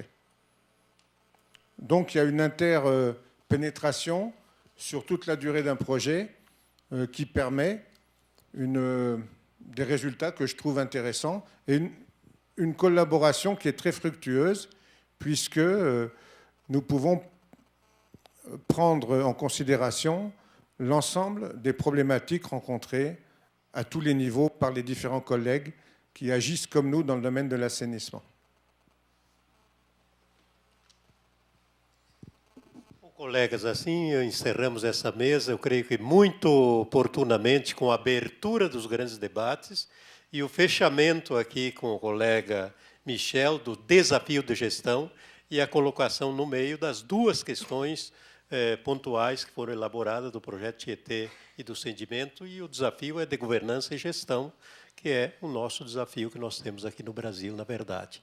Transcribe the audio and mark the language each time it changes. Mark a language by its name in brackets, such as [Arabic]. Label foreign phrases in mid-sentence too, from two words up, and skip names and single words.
[French] Donc il y a une interpénétration sur toute la durée d'un projet qui permet des résultats que je trouve intéressants et une collaboration qui est très fructueuse puisque nous pouvons prendre en considération l'ensemble des problématiques rencontrées à tous les niveaux par les différents collègues qui agissent comme nous dans le domaine de l'assainissement. [Portuguese] Colegas, assim encerramos essa mesa, eu creio que muito oportunamente com a abertura dos grandes debates e o fechamento aqui com o colega Michel do desafio de gestão e a colocação no meio das duas questões pontuais que foram elaboradas do projeto Tietê e do Sedimento, e o desafio é de governança e gestão, que é o nosso desafio que nós temos aqui no Brasil, na verdade.